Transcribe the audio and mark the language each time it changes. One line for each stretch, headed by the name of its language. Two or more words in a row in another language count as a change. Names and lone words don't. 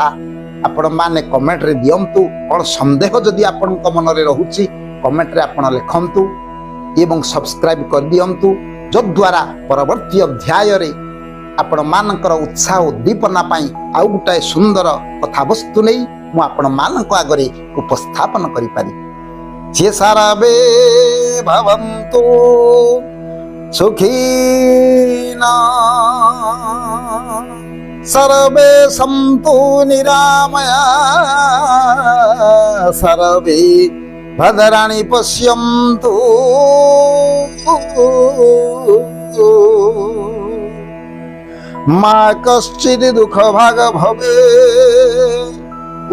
Odia: ଆପଣମାନେ କମେଣ୍ଟରେ ଦିଅନ୍ତୁ, କ'ଣ ସନ୍ଦେହ ଯଦି ଆପଣଙ୍କ ମନରେ ରହୁଛି କମେଣ୍ଟରେ ଆପଣ ଲେଖନ୍ତୁ ଏବଂ ସବସ୍କ୍ରାଇବ୍ କରିଦିଅନ୍ତୁ, ଯଦ୍ୱାରା ପରବର୍ତ୍ତୀ ଅଧ୍ୟାୟରେ ଆପଣମାନଙ୍କର ଉତ୍ସାହ ଉଦ୍ଦୀପନା ପାଇଁ ଆଉ ଗୋଟାଏ ସୁନ୍ଦର କଥାବସ୍ତୁ ନେଇ ମୁଁ ଆପଣମାନଙ୍କ ଆଗରେ ଉପସ୍ଥାପନ କରିପାରିବି।
Sanskrit: ଯେ ସାରବେ ଭବନ୍ତୁ ସୁଖୀନା सर्वे सन्तु निरामया सर्वे भद्राणि पश्यन्तु मा कश्चित् दुःखभाग् भवेत्।